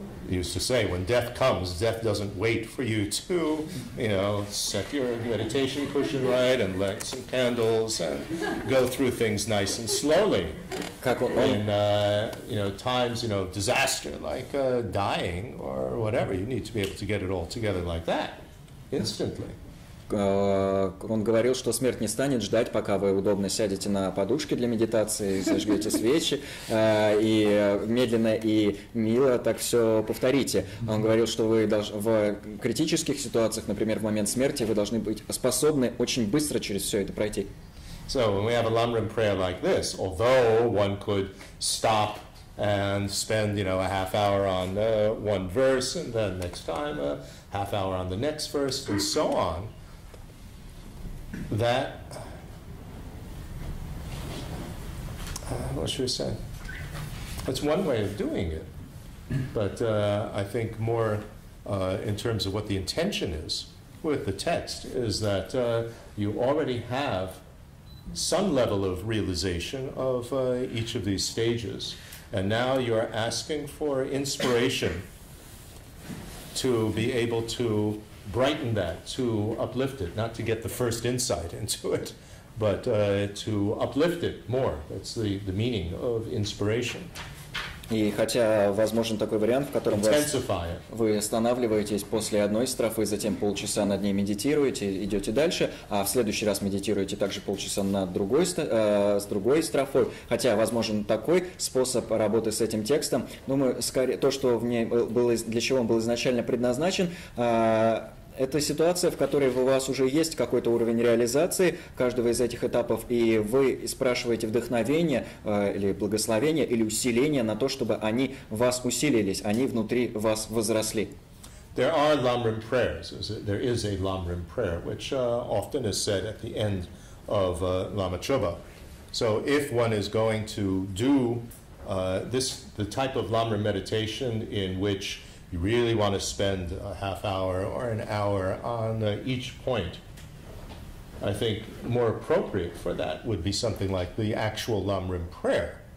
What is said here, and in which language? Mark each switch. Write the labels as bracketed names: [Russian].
[English] Used to say, when death comes, death doesn't wait for you to, you know, set your meditation cushion right and light some candles and go through things nice and slowly. In, you know, times, you know, disaster, like dying or whatever, you need to be able to get it all together like that, instantly. [Russian] Он говорил, что смерть не станет ждать, пока вы удобно сядете на подушке для медитации, зажгете свечи, и медленно и мило так все повторите. Он говорил, что вы в критических ситуациях, например, в момент смерти, вы должны быть способны очень быстро через все это пройти. [English] So when we have a lam-rim prayer like this, although one could stop and spend, you know, a half hour on one verse, and then next time a half hour on the next verse, and so on, that, what should we say? That's one way of doing it. But I think more in terms of what the intention is with the text is that you already have some level of realization of each of these stages. And now you're asking for inspiration to be able to brighten that, to uplift it, not to get the first insight into it, but to uplift it more. That's the meaning of inspiration. [Russian] И хотя возможен такой вариант, в котором вы останавливаетесь после одной строфы, затем полчаса над ней медитируете, идете дальше, а в следующий раз медитируете также полчаса над с другой строфой. Хотя возможен такой способ работы с этим текстом, думаю, скорее то, что в ней было, для чего он был изначально предназначен, это ситуация, в которой у вас уже есть какой-то уровень реализации каждого из этих этапов, и вы спрашиваете вдохновение или благословение или усиление на то, чтобы они вас усилились, они внутри вас возросли. [English] There are lam-rim prayers. There is a lam-rim prayer, which often is said at the end of Lama Choba. So if one is going to do the type of lam-rim meditation in which you really want to spend a half hour or an hour on each point, I think more appropriate for that would be something like the actual lam-rim prayer.